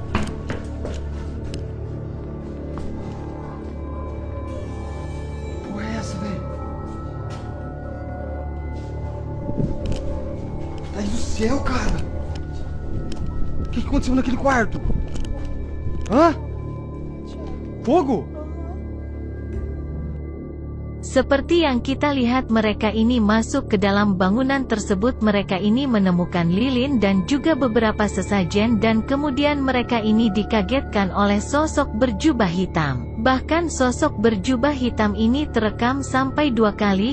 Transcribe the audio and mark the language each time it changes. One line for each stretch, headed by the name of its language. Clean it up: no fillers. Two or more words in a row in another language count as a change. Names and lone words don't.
Portuguese: Porra é essa, velho? Tá aí no céu, cara! O que aconteceu naquele quarto? Hã? Fogo?
Indonesian: Seperti yang kita lihat, mereka ini masuk ke dalam bangunan tersebut. Mereka ini menemukan lilin dan juga beberapa sesajen, dan kemudian mereka ini dikagetkan oleh sosok berjubah hitam. Bahkan sosok berjubah hitam ini terekam sampai 2 kali.